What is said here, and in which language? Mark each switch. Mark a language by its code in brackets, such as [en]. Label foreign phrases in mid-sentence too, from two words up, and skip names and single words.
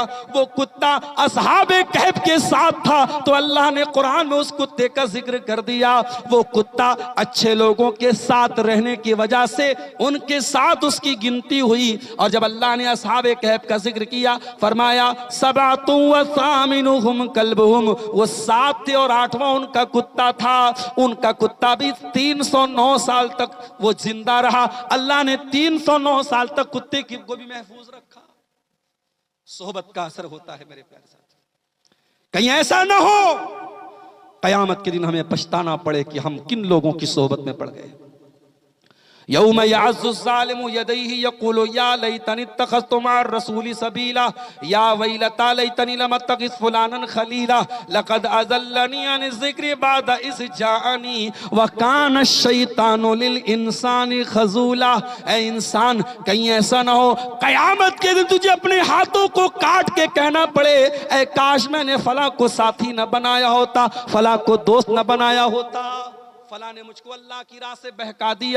[hi] वो कुत्ता असहाबे कहफ के साथ था, तो अल्लाह ने कुरान में उस कुत्ते का जिक्र कर दिया। वो कुत्ता अच्छे लोगों के साथ रहने की वजह से उनके साथ उसकी गिनती हुई। और जब अल्लाह ने असहाबे कहफ का जिक्र किया, फरमाया [ar] سبعة وثامنهم كلبهم, [hi] वो 7 थे और 8वां उनका कुत्ता था। उनका कुत्ता भी 309 साल तक वो जिंदा रहा। अल्लाह ने 309 साल तक कुत्ते को भी महफूज रखा। सोहबत का असर होता है मेरे प्यारे साथी। कहीं ऐसा ना हो कयामत के दिन हमें पछताना पड़े कि हम किन लोगों की सोहबत में पड़ गए। [ar] يوم يعض الظالم يديه يقول يا ليتني اتخذت مع الرسول سبيلا يا ويلتى ليتني لم أتخذ فلانا خليلا لقد أضلني عن الذكر بعد إذ جاءني وكان الشيطان للإنسان خذولا. [hi] ऐ इंसान, कहीं ऐसा ना हो क़यामत के दिन तुझे अपने हाथों को काट के कहना पड़े, ऐ काश मैंने फला को साथी न बनाया होता, फला को दोस्त न बनाया होता, फला ने मुझको अल्लाह की राह से बहका दिया।